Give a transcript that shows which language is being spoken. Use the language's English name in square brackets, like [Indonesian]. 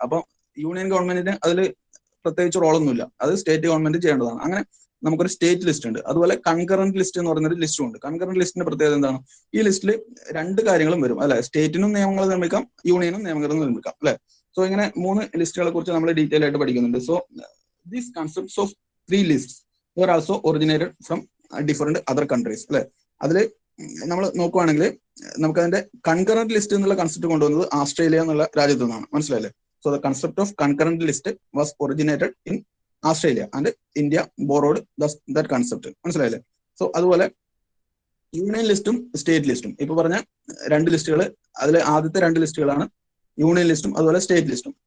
[Malayalam] അപ്പൊ യൂണിയൻ ഗവൺമെന്റിന് അതിൽ പ്രത്യേകിച്ച് റോളൊന്നുമില്ല, അത് സ്റ്റേറ്റ് ഗവൺമെന്റ് ചെയ്യേണ്ടതാണ്. അങ്ങനെ നമുക്കൊരു സ്റ്റേറ്റ് ലിസ്റ്റ് ഉണ്ട്. അതുപോലെ കൺകറന്റ് ലിസ്റ്റ് എന്ന് പറയുന്നൊരു ലിസ്റ്റും ഉണ്ട്. കൺകറന്റ് ലിസ്റ്റിന്റെ പ്രത്യേകത എന്താണ്? ഈ ലിസ്റ്റിൽ 2 കാര്യങ്ങളും വരും അല്ലെ. സ്റ്റേറ്റിനും നിയമങ്ങൾ നിർമ്മിക്കാം, യൂണിയനും നിയമങ്ങൾ നിർമ്മിക്കാം അല്ലെ. സോ ഇങ്ങനെ 3 ലിസ്റ്റുകളെ കുറിച്ച് നമ്മൾ ഡീറ്റെയിൽ ആയിട്ട് പഠിക്കുന്നുണ്ട്. [English] So these concepts of 3 lists were also originated from different other countries അല്ലെ. [Malayalam] അതിൽ നമ്മൾ നോക്കുവാണെങ്കിൽ നമുക്ക് അതിന്റെ കൺകറന്റ് ലിസ്റ്റ് എന്നുള്ള കൺസെപ്റ്റ് കൊണ്ടുവന്നത് ഓസ്ട്രേലിയ എന്നുള്ള രാജ്യത്തു നിന്നാണ്, മനസ്സിലായില്ലേ. [English] So the concept of concurrent list was originated in Australia and India borrowed that concept, മനസ്സിലായില്ലേ. [Malayalam] സോ അതുപോലെ യൂണിയൻ ലിസ്റ്റും സ്റ്റേറ്റ് ലിസ്റ്റും, ഇപ്പൊ പറഞ്ഞ 2 ലിസ്റ്റുകൾ, അതിൽ ആദ്യത്തെ 2 ലിസ്റ്റുകളാണ് യൂണിയൻ ലിസ്റ്റും അതുപോലെ സ്റ്റേറ്റ് ലിസ്റ്റും.